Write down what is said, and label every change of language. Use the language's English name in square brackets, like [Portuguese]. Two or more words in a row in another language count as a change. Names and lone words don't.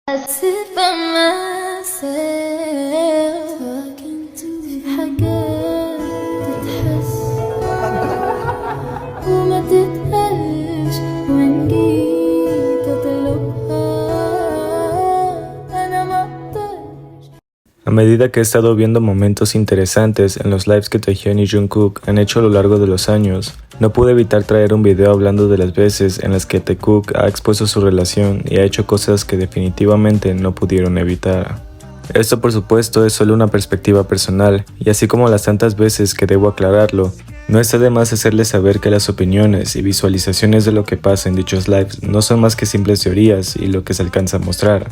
[English] sit by myself talking to [Arabic] حاجات تتحس وما تتقالش وإن جيت أطلبها أنا ما أقدرش. [Spanish] A medida que he estado viendo momentos interesantes en los lives que Taehyun y Jungkook han hecho a lo largo de los años, no pude evitar traer un video hablando de las veces en las que Taekook ha expuesto su relación y ha hecho cosas que definitivamente no pudieron evitar. Esto por supuesto es solo una perspectiva personal, y así como las tantas veces que debo aclararlo, no está de más hacerles saber que las opiniones y visualizaciones de lo que pasa en dichos lives no son más que simples teorías y lo que se alcanza a mostrar.